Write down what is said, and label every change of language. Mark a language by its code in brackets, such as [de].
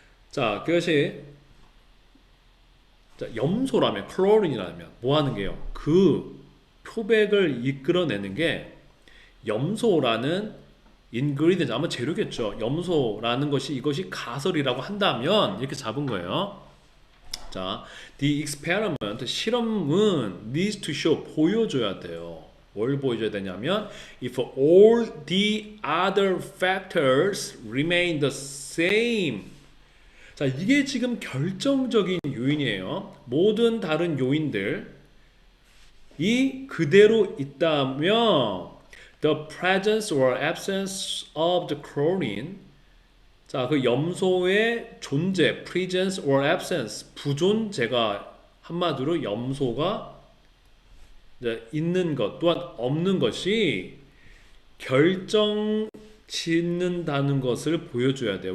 [ko] 자, 그것이 염소라면 chlorine이라면 뭐 하는 게요? 그 표백을 이끌어내는 게 염소라는 ingredient 아마 재료겠죠. 염소라는 것이 이것이 가설이라고 한다면 이렇게 잡은 거예요. [en] 자, the experiment [ko] 실험은 [en] needs to show [ko] 보여줘야 돼요. 뭘 보여줘야 되냐면 [en] if all the other factors remain the same. [ko] 자, 이게 지금 결정적인 요인이에요. 모든 다른 요인들이 그대로 있다면 [en] the presence or absence of the chlorine. [ko] 자, 그 염소의 존재, [en] presence or absence, [ko] 부존재가 한마디로 염소가 있는 것 또한 없는 것이 결정 짓는다는 것을 보여줘야 돼요.